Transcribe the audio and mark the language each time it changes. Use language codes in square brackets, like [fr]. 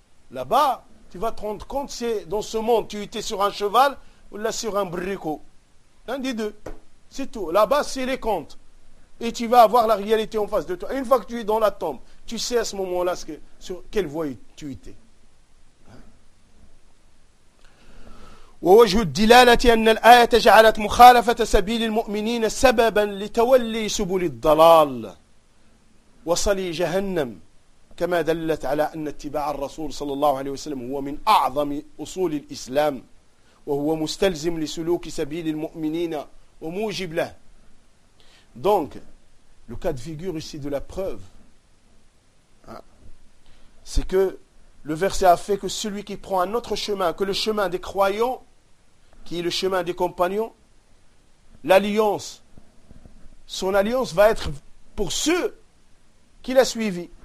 [fr] Là-bas, tu vas te rendre compte, c'est dans ce monde, tu étais sur un cheval, ou là sur un bricot. L'un des deux. C'est tout. Là-bas, c'est les comptes. Et tu vas avoir la réalité en face de toi. Et une fois que tu es dans la tombe, tu sais à ce moment-là ce que, sur quelle voie tu étais. [ar] ووجه الدلالة أن الآية جعلت مخالفة سبيل المؤمنين سببا لتولي سبل الضلال وصلي جهنم كما دلت على أن اتباع الرسول صلى الله عليه وسلم هو من أعظم أصول الإسلام وهو مستلزم لسلوك سبيل المؤمنين وموجب له. [fr] Donc, le cas de figure ici de la preuve, c'est que le verset a fait que celui qui prend un autre chemin que le chemin des croyants, qui est le chemin des compagnons, l'alliance, son alliance va être pour ceux qui l'a suivi.